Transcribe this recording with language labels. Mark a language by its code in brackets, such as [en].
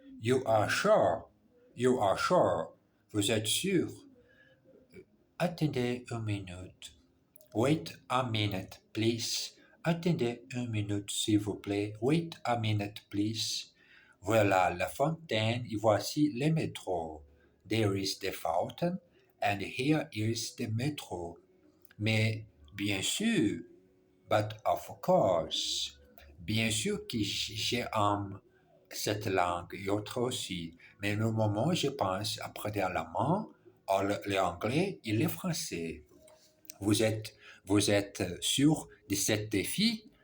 [en] You are sure. You are sure. [fr] Vous êtes sûr? Attendez une minute. [en] Wait a minute, please. [fr] Attendez une minute, s'il vous plaît. [en] Wait a minute, please. [fr] Voilà la fontaine et voici le métro. [en] There is the fountain and here is the metro. [fr] Mais bien sûr, [en] but of course. [fr] Bien sûr que j'aime cette langue et autres aussi. Mais le moment, je pense apprendre l'allemand, l'anglais et le français. Vous êtes sûr de cet défi?